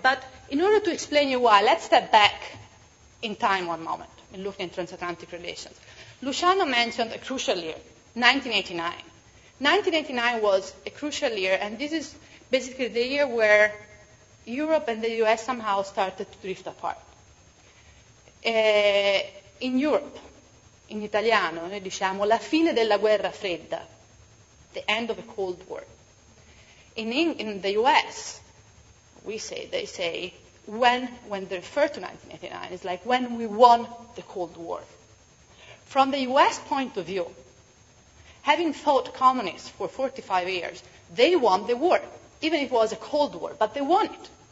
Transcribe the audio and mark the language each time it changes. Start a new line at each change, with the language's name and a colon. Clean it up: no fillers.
English: But in order to explain you why, let's step back in time one moment and look at transatlantic relations. Luciano mentioned a crucial year, 1989. 1989 was a crucial year, and this is basically the year where Europe and the US somehow started to drift apart. In Europe,
Italian: in italiano, noi diciamo la fine della guerra fredda,
English: the end of the Cold War. In the US, they say, when they refer to 1989, it's like when we won the Cold War. From the US point of view, having fought communists for 45 years, they won the war, even if it was a Cold War, but they won it.